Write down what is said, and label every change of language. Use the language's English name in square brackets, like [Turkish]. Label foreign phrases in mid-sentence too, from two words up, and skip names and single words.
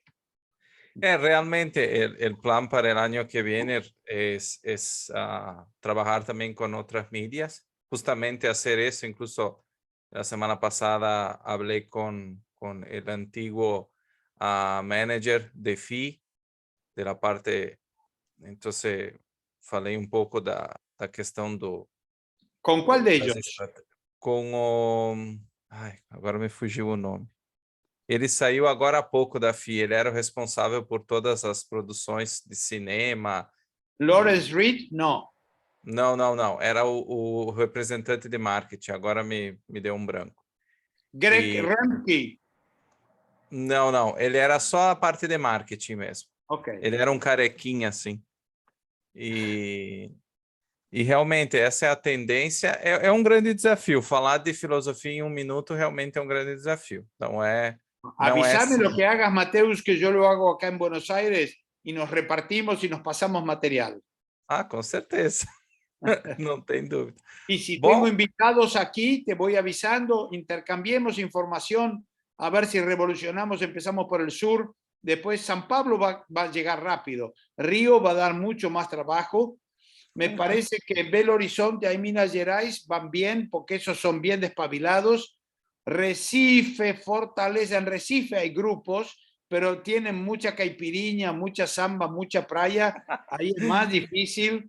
[Spanish] Realmente el plan para el año que viene es trabajar también con otras medias, justamente hacer eso. Incluso la semana pasada hablé con el antiguo manager de FI, de la parte, [Portuguese] entonces falei un pouco da questão [Spanish] ¿Con cuál de ellos? [Portuguese] Com o... Ai, agora me fugiu o nome. Ele saiu agora há pouco da FI, ele era o responsável por todas as produções de cinema. [Spanish] Lawrence Reed, no. [Portuguese] Não, era o representante de marketing, agora me deu um branco. Greg Remke. Não, ele era só a parte de marketing mesmo. Ok. Ele era um carequinha assim. E realmente essa é a tendência, é um grande desafio. Falar de filosofia em 1 minuto realmente é um grande desafio. Então [Spanish] Avísame lo que hagas, Mateus, que yo lo hago acá en Buenos Aires y nos repartimos y nos pasamos material. [Portuguese] Com certeza. No tem dúvida. [Spanish] Y si tengo invitados aquí, te voy avisando, intercambiemos información, a ver si revolucionamos, empezamos por el sur, después San Pablo va a llegar rápido, Río va a dar mucho más trabajo, me parece que Belo Horizonte y Minas Gerais van bien, porque esos son bien despabilados, Recife, Fortaleza, en Recife hay grupos, pero tienen mucha caipiriña, mucha samba, mucha playa, ahí es más difícil.